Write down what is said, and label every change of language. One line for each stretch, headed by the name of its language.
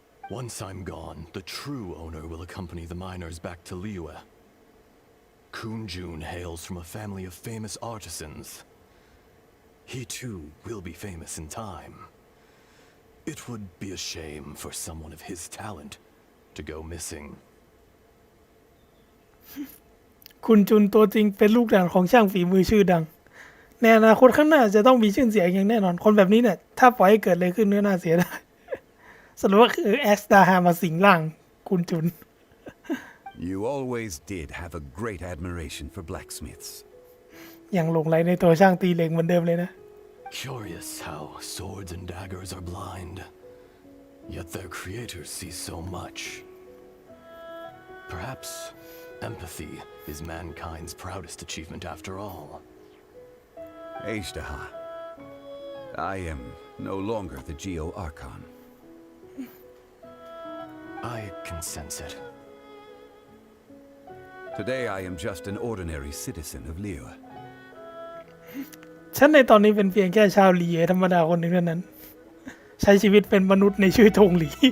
English: Once I'm gone, the true owner will accompany the miners back to Liyue. Kunjun hails from a family of famous artisans. He too will be famous in time. It would be a shame for someone of his talent to go missing.
Thai: คุณจุนตัวจริงเป็นลูกหลานของช่างฝีมือชื่อดังในอนาคตข้างหน้าจะต้องมีชื่อเสียงอย่างแน่นอนคนแบบนี้เนี่ยถ้าปล่อยให้เกิดอะไรขึ้นก็น่าเสียดายสรุปว่าคือแอสตาฮามาสิงร่างคุณจุน
English: You always did have a great admiration for blacksmiths.
Thai: ยังหลงไหลในตัวช่างตีเหล็กเหมือนเดิมเลยนะ
English: Curious how swords and daggers are blind, yet their creators see so much. Perhaps empathy is mankind's proudest achievement after all. Ajdaha, I am no longer the Geo Archon. I can sense it. Today I am just an ordinary citizen of Liyue.
Thai: ฉันในตอนนี้เป็นเพียงแค่ชาวหลีธรรมดาคนหนึ่งเท่านั้นใช้ชีวิตเป็นมนุษย์ในชื่อธงหลี